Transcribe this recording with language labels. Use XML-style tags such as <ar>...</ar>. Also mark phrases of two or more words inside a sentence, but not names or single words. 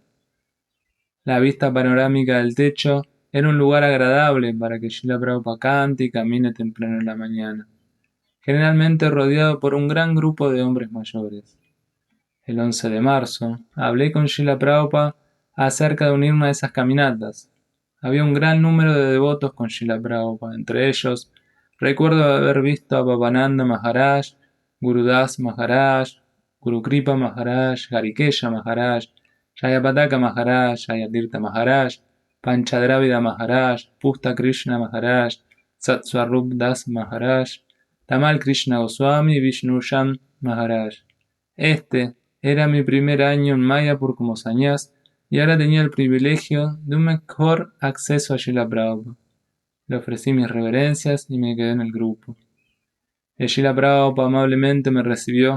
<es>La vista panorámica del techo era un lugar agradable para que Srila Prabhupada cante y camine temprano en la mañana, generalmente rodeado por un gran grupo de hombres mayores. El 11 de marzo hablé con Srila Prabhupada acerca de unirme a esas caminatas. Había un gran número de devotos con Srila Prabhupada. Entre ellos, recuerdo haber visto a Babananda Maharaj, Gurudas Maharaj, Guru Kripa Maharaj, Garikesha Maharaj, Jayapataka Maharaj, Jayatirtha Maharaj, Panchadravida Maharaj, Pusta Krishna Maharaj, Satswarup Das Maharaj, Tamal Krishna Goswami y Vishnushan Maharaj. Este era mi primer año en Mayapur como sañás, y ahora tenía el privilegio de un mejor acceso a Srila Prabhupada. Le ofrecí mis reverencias y me quedé en el grupo. El Srila Prabhupada amablemente me recibió.</es>